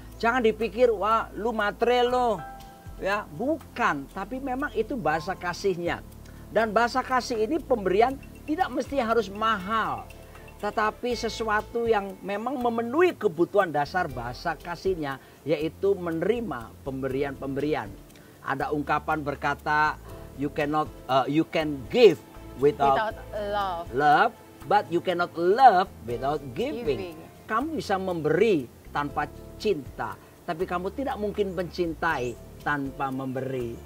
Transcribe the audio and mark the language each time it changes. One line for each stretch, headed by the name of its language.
Indonesian: Jangan dipikir, wah lu matre lo. Ya, bukan, tapi memang itu bahasa kasihnya. Dan bahasa kasih ini pemberian tidak mesti harus mahal. Tetapi sesuatu yang memang memenuhi kebutuhan dasar bahasa kasihnya, yaitu menerima pemberian-pemberian.
English: Ada ungkapan berkata, you can give without love, but you cannot love without giving.
Indonesian: Kamu bisa memberi tanpa cinta, tapi kamu tidak mungkin mencintai tanpa memberi.